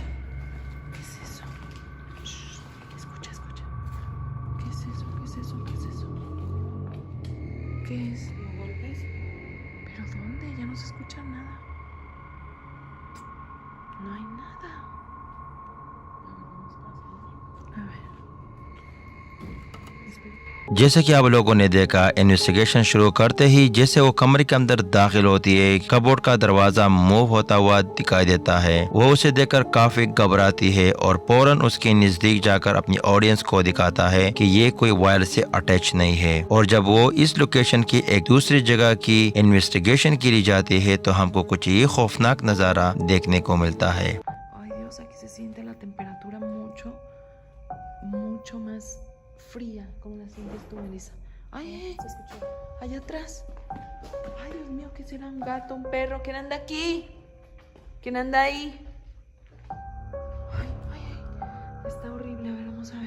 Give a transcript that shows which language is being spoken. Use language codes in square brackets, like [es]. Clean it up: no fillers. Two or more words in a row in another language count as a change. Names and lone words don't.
[es] ¿Qué es eso? Shh. Escucha, escucha. ¿Qué es eso? ¿Qué es eso? ¿Qué es eso? ¿Qué es? ¿Los golpes? ¿Pero dónde? Ya no se escucha nada. No hay nada. A ver. [hi] जैसे कि आप लोगों ने देखा, इन्वेस्टिगेशन शुरू करते ही जैसे वो कमरे के अंदर दाखिल होती है, कबोर्ड का दरवाजा मूव होता हुआ दिखाई देता है। वो उसे देखकर काफी घबराती है और फौरन उसके नजदीक जाकर अपनी ऑडियंस को दिखाता है कि ये कोई वायरस से अटैच नहीं है। और जब वो इस लोकेशन की एक दूसरी जगह की इन्वेस्टिगेशन के लिए जाती है तो हमको कुछ ये खौफनाक नजारा देखने को मिलता है। [es] Ay, Dios, aquí se siente la temperatura mucho más fría, como la sientes tú, Melissa. Ay, Se escuchó. allá atrás. Ay, Dios mío, ¿qué será? ¿Un gato, un perro? ¿Quién anda aquí? ¿Quién anda ahí? Ay, ay, ay. Está horrible. A ver, vamos a ver.